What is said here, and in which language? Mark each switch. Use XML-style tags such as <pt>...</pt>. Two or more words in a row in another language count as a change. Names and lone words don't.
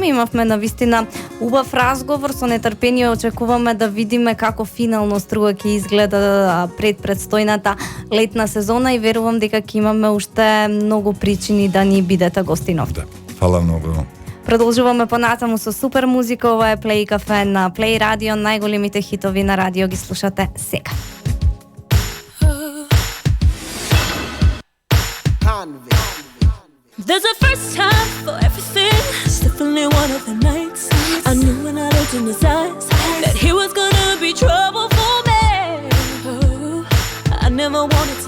<mk>Имавме навистина убав разговор, со нетрпение очекуваме да видиме како финално Струга ќе изгледа пред предстојната летна сезона и верувам дека ќе имаме уште многу причини да ни бидете гостинов. Фала многу. Продолжуваме понатаму со супер музика. Ова е Play Cafe на Play Radio. Најголемите хитови на радио ги слушате сега.</mk> <en>There's a first time for everything. It's definitely one of the nights I knew when I looked in his eyes that he was gonna be trouble for me. Oh, I never wanted to lie.</en>